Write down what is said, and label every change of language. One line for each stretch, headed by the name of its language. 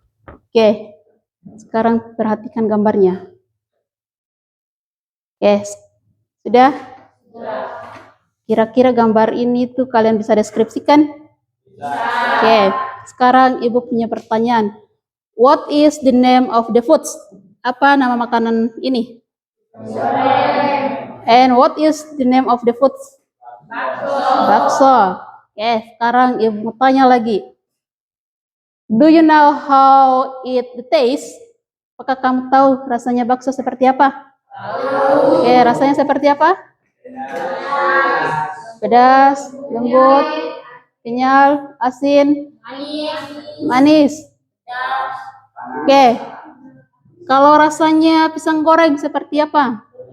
Indonesian: Oke, sekarang perhatikan gambarnya. Oke, sudah? Kira-kira gambar ini tuh kalian bisa deskripsikan? Oke, sekarang Ibu punya pertanyaan.
English: What is the name of the foods?
Indonesian: Apa nama makanan ini?
English: And what is the name of the foods?
Indonesian: Bakso. Oke, sekarang Ibu mau tanya lagi.
English: Do you know how it tastes?
Indonesian: Apakah kamu tahu rasanya bakso seperti apa? Oke, rasanya seperti apa? Pedas, lembut, kenyal, asin, manis. Oke, kalau rasanya pisang goreng seperti apa?